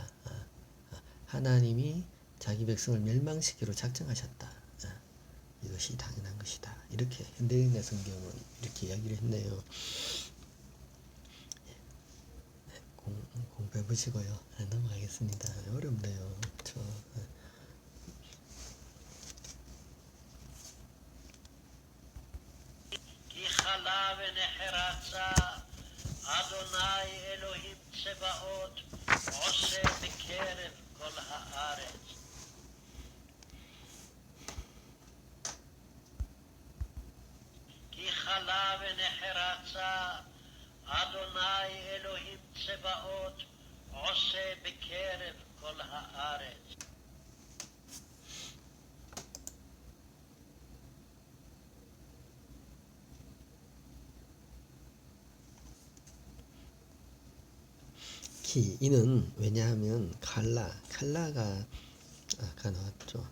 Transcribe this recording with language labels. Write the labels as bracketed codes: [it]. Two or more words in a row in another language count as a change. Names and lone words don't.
[ko] 하나님이 자기 백성을 멸망시키기로 작정하셨다. 이것이 당연한 것이다. 이렇게 현대인의 성경은 이렇게 이야기를 했네요. 공부해 보시고요. 넘어가겠습니다. 어렵네요. [he] כי חלה ונחרצה אדוני אלוהים צבאות עושה בקרב כל הארץ. כי חלה ונחרצה אדוני אלוהים צבאות עושה בקרב כל הארץ. [ko] 이는 왜냐하면 칼라가 아까 나왔죠.